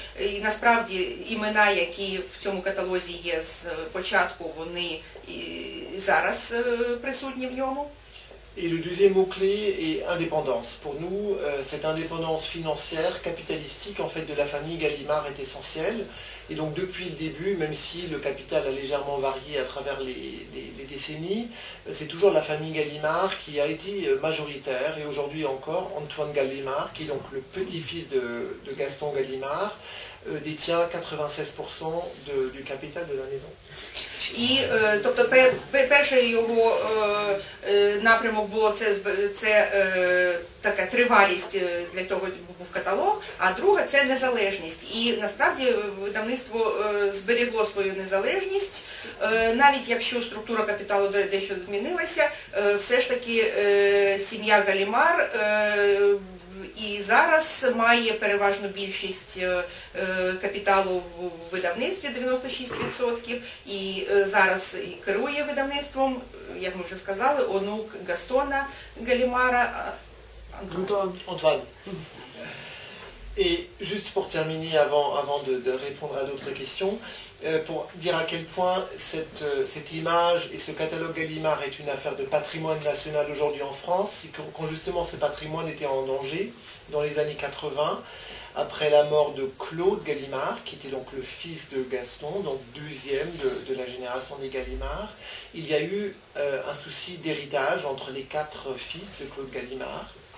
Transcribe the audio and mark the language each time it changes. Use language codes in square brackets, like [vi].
[uk] І насправді імена, які в цьому каталозі є з початку, вони і зараз присутні в ньому. [fr] Et le deuxième mot-clé est indépendance. Pour nous, cette indépendance financière, capitalistique en fait de la famille Gallimard est essentielle. Et donc depuis le début, même si le capital a légèrement varié à travers les décennies, c'est toujours la famille Gallimard qui a été majoritaire. Et aujourd'hui encore, Antoine Gallimard, qui est donc le petit-fils de Gaston Gallimard, détient 96% du capital de la maison. [uk] І, тобто, перший його напрямок було це така тривалість для того був каталог, а друга це незалежність. І насправді видавництво зберігло свою незалежність, навіть якщо структура капіталу дещо змінилася, все ж таки сім'я Галімар і зараз має переважну більшість капіталу в видавництві, 96%, і зараз керує видавництвом, як ми вже сказали, онук Гастона Галімара, Antoine. [fr] Et juste pour terminer, avant de répondre à d'autres questions, pour dire à quel point cette image et ce catalogue Gallimard est une affaire de patrimoine national aujourd'hui en France, c'est quand justement ce patrimoine était en danger dans les années 80, après la mort de Claude Gallimard, qui était donc le fils de Gaston, donc deuxième de la génération des Gallimard, il y a eu un souci d'héritage entre les 4 fils de Claude Gallimard.